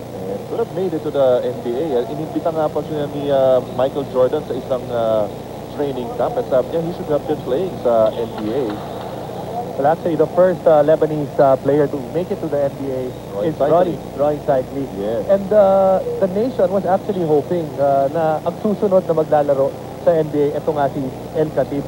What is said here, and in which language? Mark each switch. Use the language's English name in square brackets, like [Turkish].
[English] And could have made it to the NBA. [Filipino] Inimbita nga pa siya ni Michael Jordan sa isang training camp. At sabi niya, [English] he should have been playing sa NBA. Well, actually, the first Lebanese player to make it to the NBA is Ronnie Cycli. Yes. And the nation was actually hoping [Filipino] na ang susunod na maglalaro sa NBA, ito nga si El Khatib.